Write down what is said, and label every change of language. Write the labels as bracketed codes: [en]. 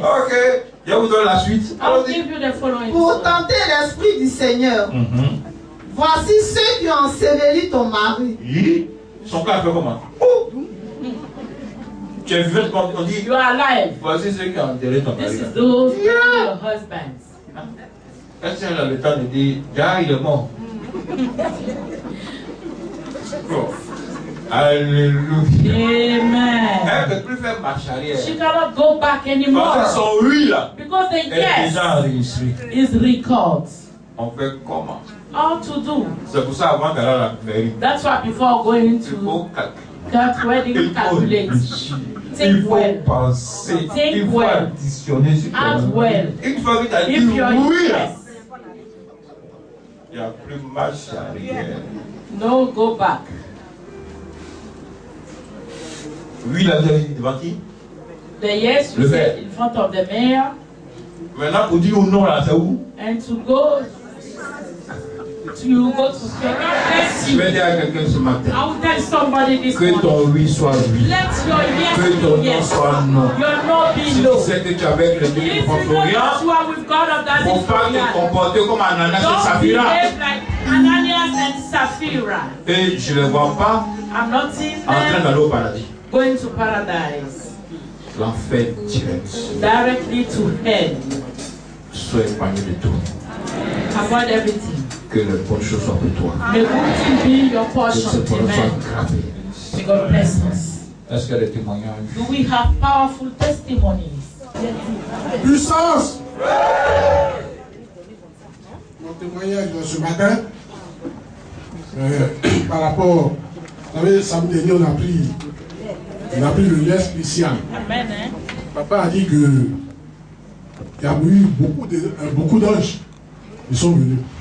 [fr] Ok, je vous donne la suite. [en] I'll [fr] Allons-y. [en] give you the following. [fr] Pour tenter l'esprit du Seigneur, voici ceux qui ont enseveli ton mari. Oui. Son cas fait comment? Oh. Tu es vivant quand on dit, [en] You are alive. [fr] voici ceux qui ont enterré ton [en] This [fr] mari. [en] is those who are your husbands. [fr] Est-ce qu'elle a le temps de dire, déjà il est mort? Oh. Alléluia. Amen. Elle ne peut plus faire marche arrière. [en] She cannot go back [fr] Parce que [en] anymore [fr] son oui là, [en] because the [fr] elle est [en] yes [fr] déjà enregistrée. [en] is recalled. [fr] On fait comment? [en] How to do? [fr] C'est pour ça avant d'aller à la mairie, [en] That's why before going [fr] il [en] to [fr] faut calculer. [en] that wedding, [fr] Il faut [en] calculate, [fr] réfléchir. [en] Think [fr] Il faut [en] well. [fr] penser. [en] Think [fr] Il faut [en] well. [fr] additionner sur [en] Act [fr] ton [en] well. [fr] Une fois que tu as dit [en] If you're [fr] oui là, [en] yes, [fr] il n'y a plus marche arrière. [en] no go back. [fr] Oui, là, vous avez dit devant qui? [en] The yes you [fr] Le [en] say [fr] maire. [en] in front of the mayor, [fr] Maintenant, pour dire non là, c'est où? [en] and to go to say, God bless [fr] Je [en] you. [fr] vais dire à quelqu'un ce matin [en] I will tell somebody this [fr] que [en] morning. [fr] ton oui soit oui, [en] Let your [fr] que [en] yes [fr] ton [en] be [fr] non [en] yes. [fr] soit non. [en] Your no be [fr] Si [en] no. [fr] tu sais que tu es avec le Dieu [en] If [fr] du [en] you know [fr] Proche-Orient, [en] that you are with God of that [fr] il ne faut pas te [en] Israel, [fr] comporter comme Ananias et [en] don't [fr] Saphira. [en] behave like Ananias and Sapphira. [fr] Et je ne les vois pas [en] I'm not seeing [fr] en train [en] them [fr] d'aller au paradis. [en] going to paradise. [fr] L'enfer direct. [en] Directly to hell. [fr] Sois épargné de tout. [en] Avoid everything. [fr] Que Que le bonne chose soit pour toi. [en] May good thing be your [fr] Que [en] portion. [fr] cette parole soit [en] Amen. [fr] gravée. [en] May God bless us. [fr] Est-ce qu'il y a des témoignages? [en] Do we have powerful testimonies? [fr] Puissance! Mon témoignage de ce matin, par rapport, vous savez, samedi dernier, on a pris le lien spécial. Amen. Papa a dit que il y a eu beaucoup d'anges qui sont venus.